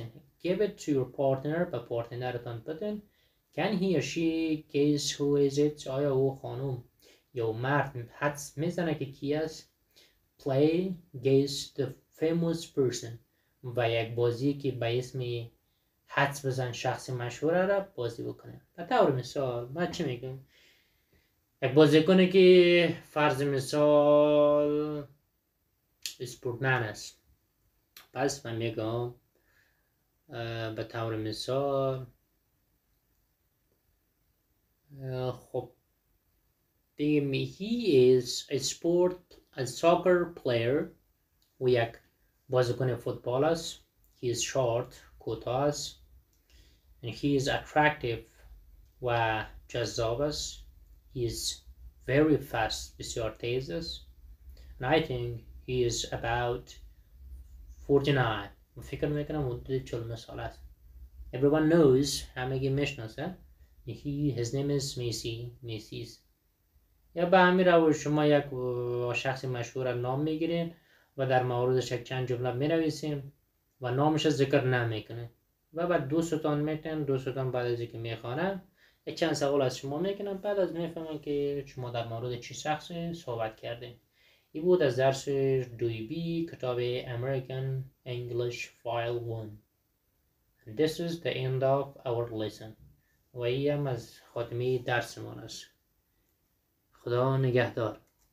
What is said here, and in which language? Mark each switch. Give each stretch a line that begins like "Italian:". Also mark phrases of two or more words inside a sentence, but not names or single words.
English: Give it to your partner.
Persian: به پارتنرتان بدین.
English: Can he or she guess who is it?
Persian: آیا او خانم یا مرد حدس میزنه که کی است؟
English: Play guess the famous person.
Persian: و یک بازی که به اسم حدس بزن شخص مشهور را بازی بکنه. به طور مثال من چی میگم؟ یک بازیکنی که فرض مثال اسپورتمن است. پس من میگم به طور مثال خب بگیم
English: he is a soccer player.
Persian: و یک بازیکن فوتبال است.
English: He is short.
Persian: کوتاه است.
English: And he is attractive.
Persian: و جذاب است.
English: He is very fast.
Persian: بسیار تیز است.
English: And I think he is about 49.
Persian: فکر میکنم حدود 49 سال است.
English: Everyone knows.
Persian: همگی میشناسه.
English: His name is Macy's.
Persian: یا به همین روش شما یک شخص مشهور نام میگیرین و در موردش یک چند جمله مینویسین و نامش ذکر نمیکنه و بعد دوستان میتن. دوستان بعد از اینکه میخوانن یک چند سوال از شما میکنن، بعد از میفهمن که شما در مورد چی شخصی صحبت کردین. این بود از درس 2B کتاب American English File 1.
English: And this is the end of our lesson.
Persian: و این هم از خاتمه درسمان است. خدا نگهدار.